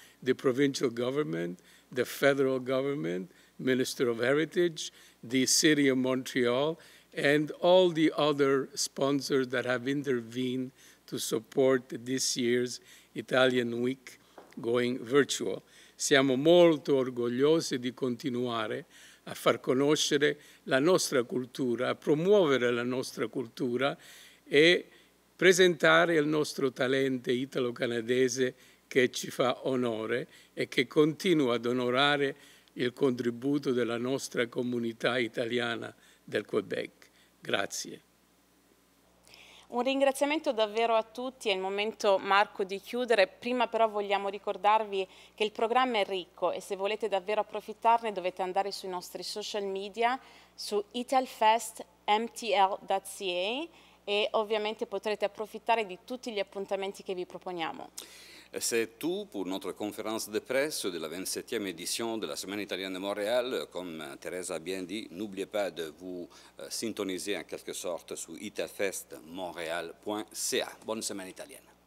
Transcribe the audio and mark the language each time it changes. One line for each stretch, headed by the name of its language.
English: the provincial government, the federal government, Minister of Heritage, the City of Montreal, and all the other sponsors that have intervened to support this year's Italian Week going virtual.
Italian: Siamo molto orgogliosi di continuare a far conoscere la nostra cultura, a promuovere la nostra cultura e presentare il nostro talento italo-canadese che ci fa onore e che continua ad onorare il contributo della nostra comunità italiana del Quebec. Grazie. Un ringraziamento davvero a tutti, è il momento, Marco, di chiudere. Prima però vogliamo ricordarvi che il programma è ricco e se volete davvero approfittarne dovete andare sui nostri social media, su italfestmtl.ca, e ovviamente potrete approfittare di tutti gli appuntamenti che vi proponiamo.
French: C'est tout pour notre conférence de presse de la 27e édition de la Semaine italienne de Montréal. Comme Thérèse a bien dit, n'oubliez pas de vous syntoniser en quelque sorte sur italfestmontréal.ca. Bonne semaine italienne.